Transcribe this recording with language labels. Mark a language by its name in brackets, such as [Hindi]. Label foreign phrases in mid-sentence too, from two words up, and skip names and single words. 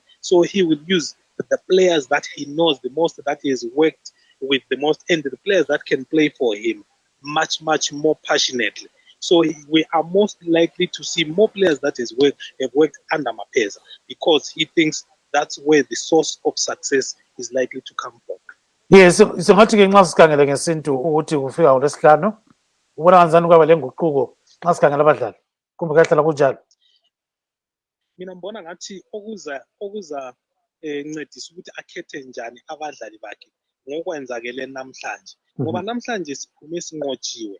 [English] So he will use the players that he knows the most, that he has worked with the most, and the players that can play for him much, much more passionately. So we are most likely to see more players that have worked under Mapeza, because he thinks that's where the source of success is likely to come from. [North Ndebele] Yes, so ngathi ke nxa sikhangele ngesintu ukuthi kufika ngolesihlanu ubona kanjani kwaba lenguquko nxa sikhangela abadlali kumbe kahlala kunjalo? Mina ngibona ngathi okuza ncedisa ukuthi akhethe njani abadlali bakhe ngokwenzakele namhlanje, ngoba namhlanje siphume sinqotshiwe.